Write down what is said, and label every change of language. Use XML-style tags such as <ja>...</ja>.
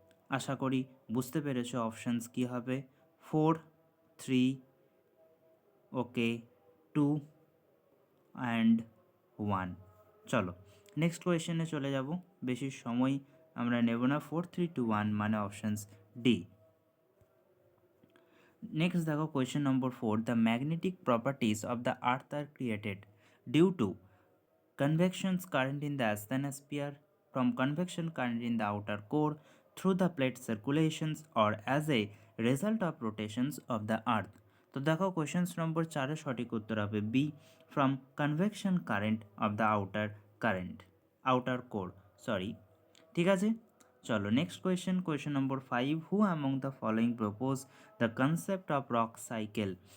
<bn>আশা করি বুঝতে পেরেছো অপশানস কী হবে। 4, 3, ওকে, 2 অ্যান্ড 1। চলো নেক্সট কোয়েশ্চেনে চলে যাব, বেশি সময় আমরা নেব না। 4, 3, 2, 1 মানে অপশানস ডি।</bn> <en>next</en> <bn>দেখো</bn> <en>Question number 4, the magnetic properties of the earth are created due to convection current in the asthenosphere, from convection current in the outer core, through the plate circulations, or as a result of rotations of the earth।</en> <bn>তো দেখো questions নম্বর 4 সঠিক উত্তর হবে B,</bn> <en>From convection current of the outer core.</en> <bn>ঠিক আছে, চলো</bn> <en>Next question number 5, who among the following propose the concept of rock cycle.</en>